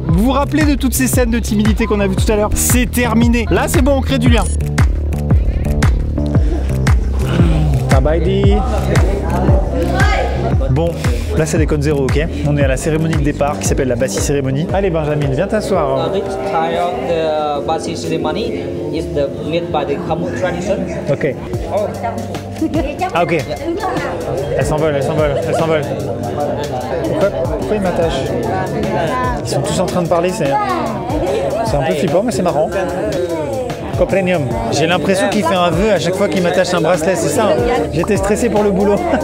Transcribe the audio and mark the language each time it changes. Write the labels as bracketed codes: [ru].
[fr] Vous vous rappelez de toutes ces scènes de timidité qu'on a vues tout à l'heure? C'est terminé. Là, c'est bon, on crée du lien. Tabaidi. Bon, Là, c'est des codes 0, ok? On est à la cérémonie de départ qui s'appelle la Bassi cérémonie. Allez, Benjamin, viens t'asseoir. [en] This type of the Bassi ceremony is made by the Khmu tradition. Ok. Ah, ok. [fr] Elle s'envole, elle s'envole, elle s'envole. Pourquoi ils m'attachent? Ils sont tous en train de parler, c'est un peu flippant, mais c'est marrant. Coprenium. J'ai l'impression qu'il fait un vœu à chaque fois qu'il m'attache un bracelet, c'est ça. J'étais stressé pour le boulot.